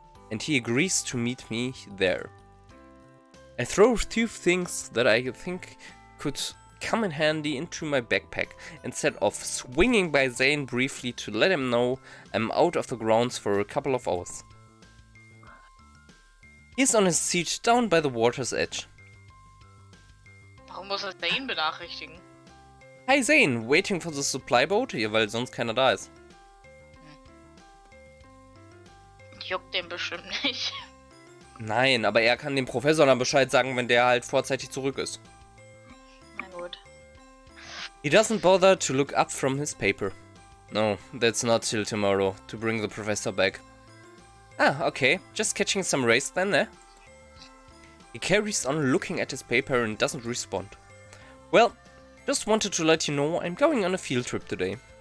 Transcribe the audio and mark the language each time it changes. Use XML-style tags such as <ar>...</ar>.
<en>And he agrees to meet me there. I throw 2 things that I think could come in handy into my backpack and set off, swinging by Zane briefly to let him know I'm out of the grounds for a couple of hours. He's on his seat down by the water's edge.</en> <de>Warum muss er ihn benachrichtigen?</de> <en>Hi Zane, waiting for the supply boat?</en> <de>Ja, weil sonst keiner da ist. Juckt den bestimmt nicht. Nein, aber er kann dem Professor dann Bescheid sagen, wenn der halt vorzeitig zurück ist. Na gut.</de> <en>He doesn't bother to look up from his paper. No, that's not till tomorrow, to bring the professor back. Ah, okay, just catching some rays then, eh? He carries on looking at his paper and doesn't respond. Well, just wanted to let you know I'm going on a field trip today.</en>